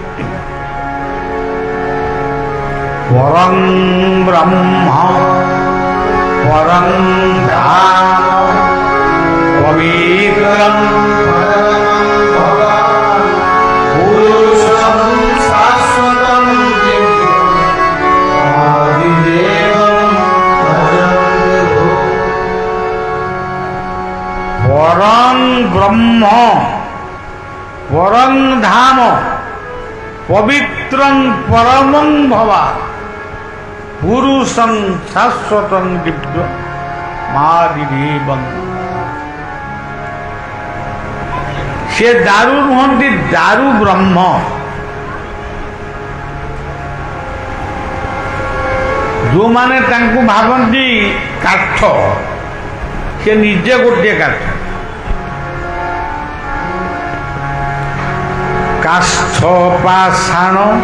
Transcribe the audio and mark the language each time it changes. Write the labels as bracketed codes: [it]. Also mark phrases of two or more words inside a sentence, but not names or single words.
[sa] ପରଂ ବ୍ରହ୍ମ ପରଂ ଧାମ ପବିତ୍ରଂ ପୁରୁଷଂ ଶାଶ୍ୱତଂ পরং ব্রহ্ম পরং ধাম পবিত্রং পরমং ভবা পুরুষং শাশ্বতং দিব্য মাদিদেবং। [or] সে ଦାରୁ ନୁହନ୍ତି, ଦାରୁ ବ୍ରହ୍ମ। ଯୋଉମାନେ ତାଙ୍କୁ ଭାବନ୍ତି କାଠ, ସେ ନିଜେ ଗୋଟିଏ କାଠ। [bn] কাষ্ঠ পাষাণ